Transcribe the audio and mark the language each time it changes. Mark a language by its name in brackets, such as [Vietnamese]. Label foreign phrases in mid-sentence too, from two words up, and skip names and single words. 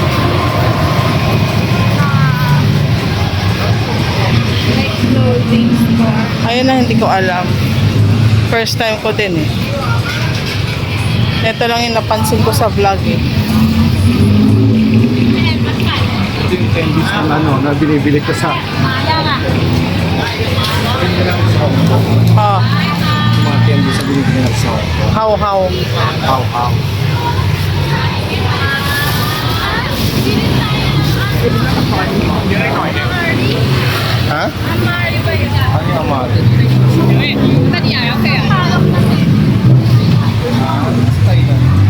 [Filipino] Ayun na, hindi ko alam. [English] First time [Filipino] ko din eh. Ito lang yung napansin ko sa vlog eh. Ito yung candies na binibili ko sa [Thai] มายังอ่ะ [Filipino] Ah, mga yan doon sa binibigyan ng sauce. How. How. Ha? Ano yung amari? Thailand.